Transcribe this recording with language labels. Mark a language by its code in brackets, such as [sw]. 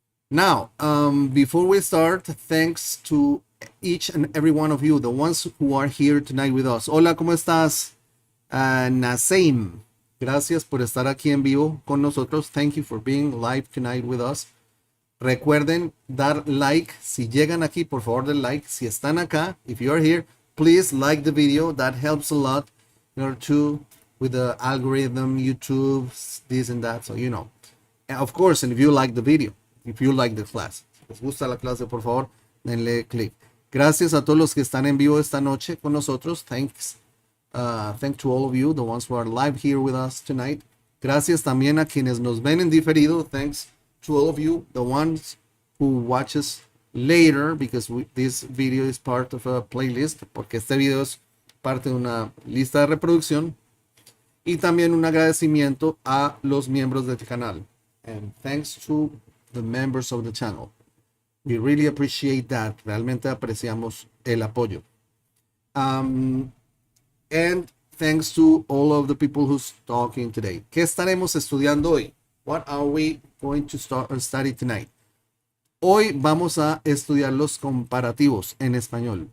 [en] Now, before we start, thanks to each and every one of you, the ones who are here tonight with us. [es] Hola, ¿cómo estás? Naseem, gracias por estar aquí en vivo con nosotros. [en] Thank you for being live tonight with us. [es] Recuerden dar like. Si llegan aquí, por favor, den like. Si están acá, [en] if you are here, please like the video. That helps a lot in order to, with the algorithm, YouTube, this and that, so you know. And of course, and if you like the video, if you like the class. [es] Si les gusta la clase, por favor, denle click. Gracias a todos los que están en vivo esta noche con nosotros. [en] Thanks. Thank to all of you, the ones who are live here with us tonight. [es] Gracias también a quienes nos ven en diferido. [en] Thanks to all of you, the ones who watch us later, because this video is part of a playlist, [es] porque este video es parte de una lista de reproducción. Y también un agradecimiento a los miembros del canal. [en] And thanks to the members of the channel. We really appreciate that. [es] Realmente apreciamos el apoyo. [en] And thanks to all of the people who's talking today. [es] ¿Qué estaremos estudiando hoy? [en] What are we going to study tonight? [es] Hoy vamos a estudiar los comparativos en español.